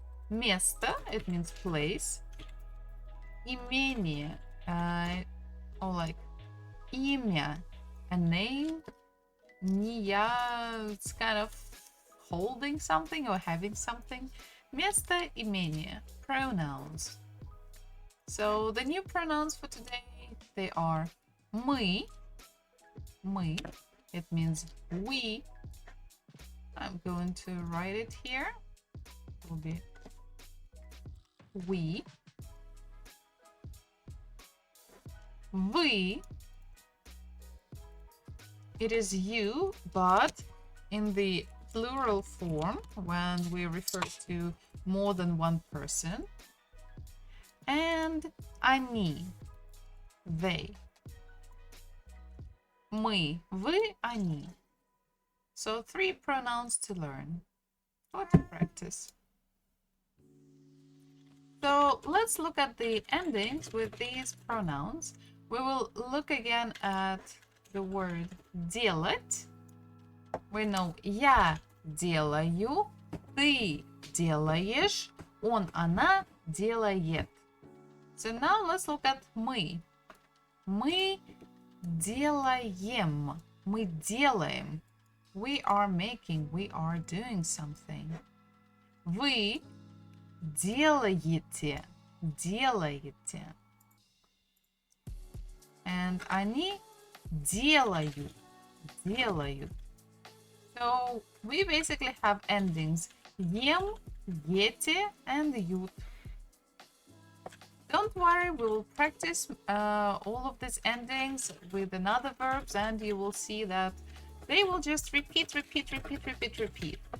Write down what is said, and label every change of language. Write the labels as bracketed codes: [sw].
[en] Место, it means place. Имение, or like имя, a name. Не, it's kind of holding something or having something. Место, имение, pronouns. So the new pronouns for today, they are мы, it means we. I'm going to write it here. It will be we. Вы, it is you, but in the plural form when we refer to more than one person. And они, they. [ru] Мы, вы, они. [en] So 3 pronouns to learn or to practice. So let's look at the endings with these pronouns. We will look again at the word делать. We know [ru] я делаю, ты делаешь, он, она делает. [en] So now let's look at мы. [ru] Мы делаем. Мы делаем. [en] We are making. We are doing something. [ru] Вы делаете. Делаете. [en] And [ru] они делают. [en] Делают. So we basically have endings ем, Yeti and ют. Don't worry, we will practice all of these endings with another verbs, and you will see that they will just repeat, repeat, repeat, repeat, repeat.